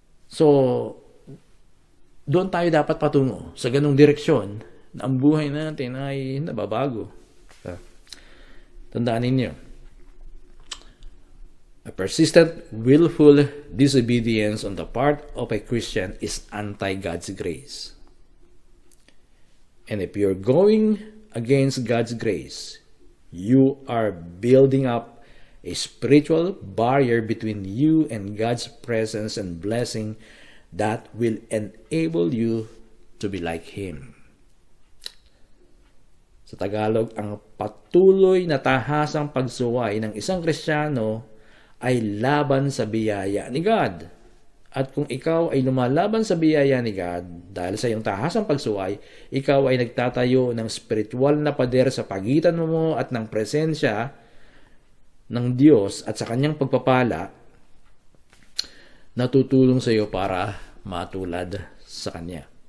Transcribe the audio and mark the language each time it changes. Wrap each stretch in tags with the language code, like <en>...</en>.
<tl>So, doon tayo dapat patungo sa ganung direksyon na ang buhay natin ay nababago. Tandaan ninyo,</tl> <en>a persistent, willful disobedience on the part of a Christian is anti-God's grace. And if you're going against God's grace, you are building up a spiritual barrier between you and God's presence and blessing that will enable you to be like Him.</en> <tl>Sa Tagalog, ang patuloy na tahasang pagsuway ng isang Kristiyano ay laban sa biyaya ni God. At kung ikaw ay lumalaban sa biyaya ni God dahil sa iyong tahasang pagsuway, ikaw ay nagtatayo ng spiritual na pader sa pagitan mo at ng presensya ng Diyos at sa kanyang pagpapala na tutulong sa iyo para matulad sa kanya.</tl>